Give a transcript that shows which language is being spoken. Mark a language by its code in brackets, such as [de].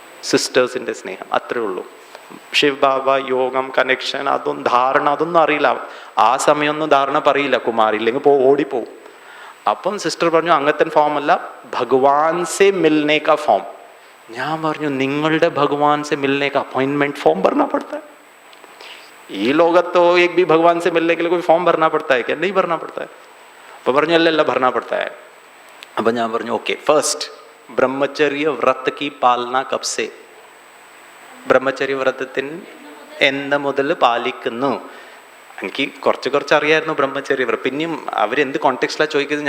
[ml] സിസ്റ്റേഴ്സിൻ്റെ സ്നേഹം, അത്രേ ഉള്ളൂ. ശിവ് ബാബ, യോഗം, കണക്ഷൻ, അതൊന്നും ധാരണ, അതൊന്നും അറിയില്ല. ആ സമയമൊന്നും ധാരണ പറയില്ല കുമാരി, ഇല്ലെങ്കിൽ ഓടിപ്പോവും. അപ്പം സിസ്റ്റർ പറഞ്ഞു, അങ്ങനത്തെ ഫോം അല്ല, [hi] ഭഗവാൻ സെ മിൽനെ കാ ഫോം. [ml] ഞാൻ പറഞ്ഞു, നിങ്ങളുടെ [hi] ഭഗവാൻ സെ മിൽനെ കാ अपॉइंटमेंट फॉर्म भरना पड़ता है? [ml] ഈ ലോകത്തോ [hi] एक भी भगवान से मिलने के लिए कोई फॉर्म भरना पड़ता है क्या? नहीं भरना पड़ता है. [ml] അപ്പോൾ പറഞ്ഞു, അല്ല ഭരണ [hi] पड़ता है. [ml] അപ്പം ഞാൻ പറഞ്ഞു, ഓക്കെ, ഫസ്റ്റ് [hi] ബ്രഹ്മചര്യ വ്രത് കി പാലന കബ് സെ? [ml] ബ്രഹ്മചര്യ വ്രതത്തിന് എന്ന് മുതൽ പാലിക്കുന്നു? എനിക്ക് കുറച്ച് അറിയായിരുന്നു ബ്രഹ്മചര്യ വ്രതം. പിന്നെയും അവരെന്ത് കോണ്ടെക്സ്റ്റിലാണ് ചോദിക്കുന്നത്.